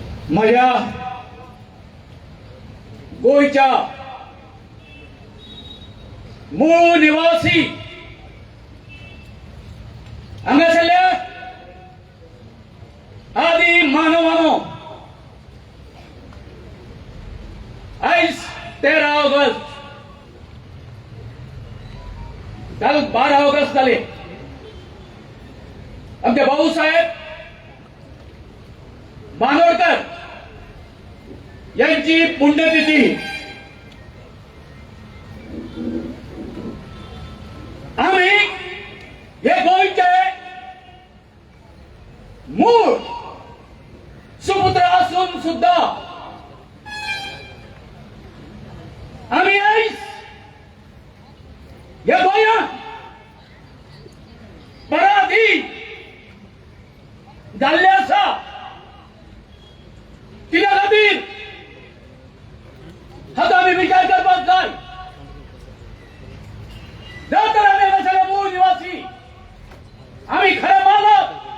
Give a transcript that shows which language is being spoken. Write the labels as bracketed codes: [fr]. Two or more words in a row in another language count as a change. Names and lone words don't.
[kok] माझ्या गोयच्या मूळ निवासी हांगासरल्या आदी मानवानो आयज 13 ऑगस्ट काल 12 ऑगस्ट जाले आमचे भाऊसाहेब बांदोडकर यांची पुण्यतिथी आम्ही हे गोयचे मूळ सुपुत्र असून सुद्धा आम्ही आईस या गोया पराधी जाल्ले आसा कित्या खातीर हाता आमी विचार करपाक जाय जर तर आमी हांगासरले मूळ निवासी आमी खरे मानप